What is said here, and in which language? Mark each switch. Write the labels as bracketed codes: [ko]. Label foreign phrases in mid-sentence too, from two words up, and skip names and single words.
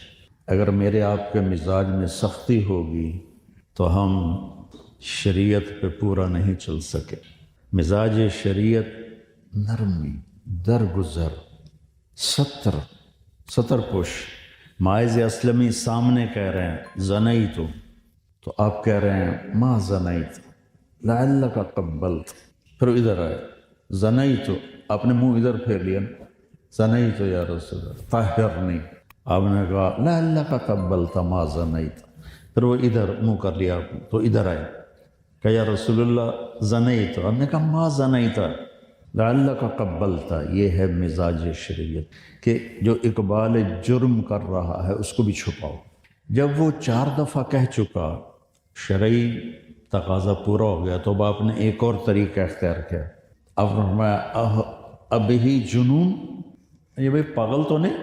[ur] اگر میرے آپ کے مزاج میں سختی ہوگی تو ہم شریعت پہ پورا نہیں چل سکے۔ مزاج شریعت نرمی، درگزر، ستر پوش۔ ماعز اسلمی سامنے کہہ رہے ہیں زنیت، تو آپ کہہ رہے ہیں [ar] ما زنیت لعلک قبلت، [ur] پھر ادھر آئے زنیت، آپ نے منہ ادھر پھیر لیا، [ar] زنیت یا رسول اللہ طہرنی، [ur] آپ نے کہا [ar] لعلک قبلت ما زنیت، [ur] پھر وہ ادھر منہ کر لیا آپ نے، تو ادھر آئے کہ [ar] یا رسول اللہ زنیت، [ur] آپ نے کہا [ar] ما زنیت لعلک قبلت۔ [ur] یہ ہے مزاج شریعت کہ جو اقبال جرم کر رہا ہے اس کو بھی چھپاؤ۔ جب وہ 4 دفعہ کہہ چکا، شرعی تقاضا پورا ہو گیا، تو اب آپ نے ایک اور طریقہ اختیار کیا، اب فرمایا [ar] اب ہی جنون، [ur] یہ بھائی پاگل تو نہیں؟